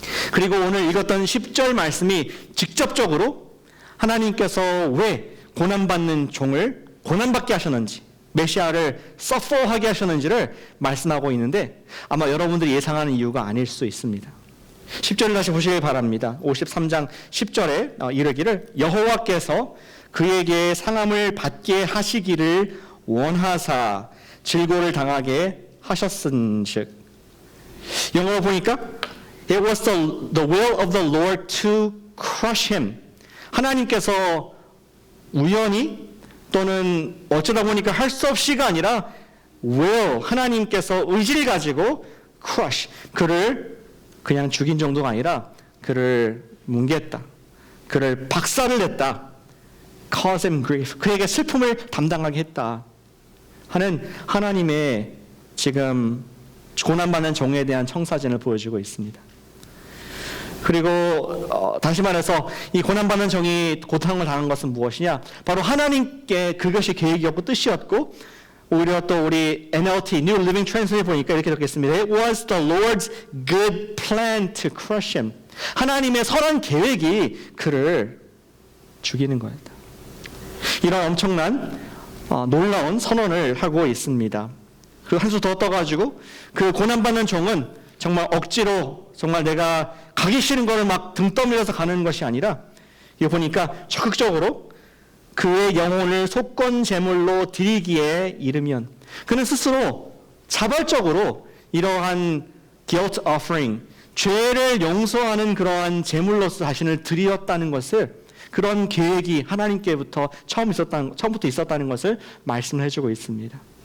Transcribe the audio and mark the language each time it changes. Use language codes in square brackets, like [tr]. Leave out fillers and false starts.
[ko] 그리고 오늘 읽었던 10절 말씀이 직접적으로 하나님께서 왜 고난받는 종을 고난받게 하셨는지, 메시아를 서퍼하게 하셨는지를 말씀하고 있는데 아마 여러분들이 예상하는 이유가 아닐 수 있습니다. 10절을 다시 보시기 바랍니다. 53장 10절에 이르기를 여호와께서 그에게 상함을 받게 하시기를 원하사 질고를 당하게 하셨은즉. 영어로 보니까 [en] It was the will of the Lord to crush him. [ko] 하나님께서 우연히 또는 어쩌다 보니까 할 수 없이가 아니라 will, 하나님께서 의지를 가지고 crush, 그를 그냥 죽인 정도가 아니라 그를 뭉갰다. 그를 박살을 냈다. [en] cause him grief. [ko] 그에게 슬픔을 담당하게 했다. 하는 하나님의 지금 고난받는 종에 대한 청사진을 보여주고 있습니다. 그리고 다시 말해서 이 고난받는 종이 고통을 당한 것은 무엇이냐? 바로 하나님께 그것이 계획이었고 뜻이었고 오히려 또 우리 NLT, New Living Translate에 보니까 이렇게 적겠습니다. [en] It was the Lord's good plan to crush him. [ko] 하나님의 선한 계획이 그를 죽이는 거였다. 이런 엄청난 놀라운 선언을 하고 있습니다. 그리고 한 수 더 떠가지고 그 고난받는 종은 정말 억지로 정말 내가 가기 싫은 거를 막 등 떠밀려서 가는 것이 아니라 이거 보니까 적극적으로 그의 영혼을 속건 제물로 드리기에 이르면 그는 스스로 자발적으로 이러한 guilt offering, 죄를 용서하는 그러한 제물로서 자신을 드렸다는 것을 그런 계획이 하나님께부터 처음부터 있었다는 것을 말씀을 해주고 있습니다.